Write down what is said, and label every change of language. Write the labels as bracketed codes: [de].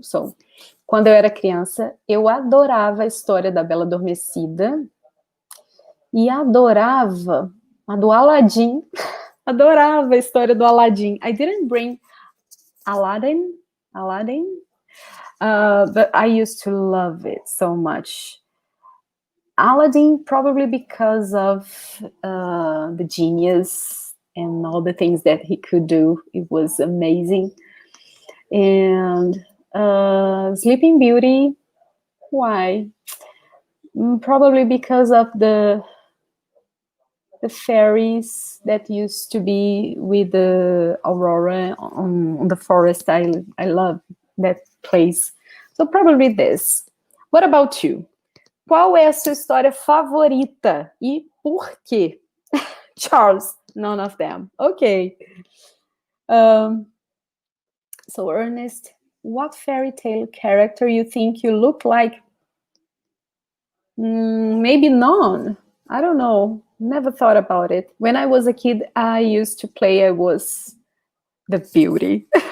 [pt] So, quando eu era criança, eu adorava a história da Bela Adormecida e adorava a do Aladdin. Adorava a história do Aladdin. [en] I didn't bring Aladdin, but I used to love it so much. Aladdin, probably because of the genius and all the things that he could do. It was amazing. And Sleeping Beauty, why? Probably because of the fairies that used to be with the Aurora on the forest. I love that place. So probably this. What about you? [pt] Qual é a sua história favorita e por quê? [en] Charles, none of them. Okay. So Ernest, what fairy tale character you think you look like? Maybe none. I don't know. Never thought about it. When I was a kid, I used to play, I was the beauty.